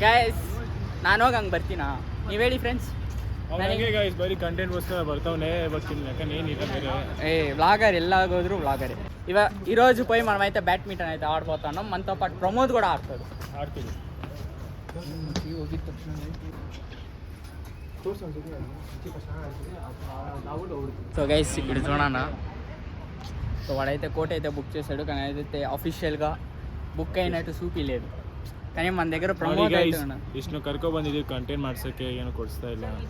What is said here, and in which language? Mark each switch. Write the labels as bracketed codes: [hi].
[kn] Guys ನಾನು ಹೋಗಿ ಹಂಗೆ ಬರ್ತೀನಾ ನೀವು ಹೇಳಿ ಫ್ರೆಂಡ್ಸ್. ನನಗೆ ಗೈಸ್ ಬರೀ ಕಂಟೆಂಟ್ ಗೋಸ್ಕರ ಬರ್ತಾವನೆ ಬರ್ತೀನಿ. ಯಾಕಂದ್ರೆ ಏನಿಲ್ಲ ಬೇರೆ [te] వ్లాగర్ ఎలాగోದ್ರು వ్లాగరే. ఈరోజు పోయి మనమైతే బ్యాడ్మింటన్ అయితే ఆడిపోతున్నాం. మనతో పాటు ప్రమోద్ కూడా ఆడుతుంది. సో గైస్ ఇప్పుడు చూడన్నా. సో వాడైతే కోట్ అయితే బుక్ చేశాడు, కానీ అయితే అఫీషియల్గా బుక్ అయినట్టు చూపిలేదు. కానీ మన దగ్గర ಪ್ರಮೋದ್ [kn] ಇಷ್ಟು ಕರ್ಕೊ ಬಂದಿದ್ದೀವಿ ಕಂಟೆಂಟ್ ಮಾಡ್ಸಕ್ಕೆ ಏನು ಕೊಡಿಸ್ತಾ ಇಲ್ಲ.